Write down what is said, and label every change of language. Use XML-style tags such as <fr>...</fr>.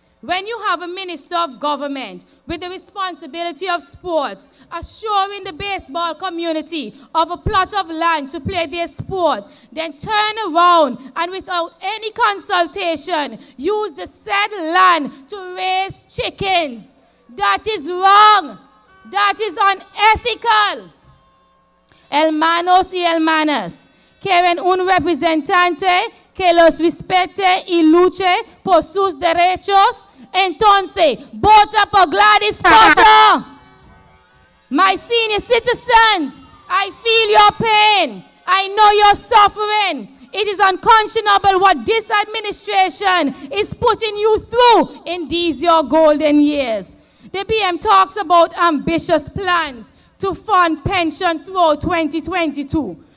<en>When you have a minister of government with the responsibility of sports, assuring the baseball community of a plot of land to play their sport, then turn around and without any consultation, use the said land to raise chickens. That is wrong. That is unethical.</en> <es>Hermanos y hermanas, quieren un representante que los respete y luche por sus derechos. Entonces, vota por Gladys Potter.</es> <en>My senior citizens, I feel your pain. I know you're suffering. It is unconscionable what this administration is putting you through in these your golden years. The BM talks about ambitious plans to fund pension throughout 2022.</en>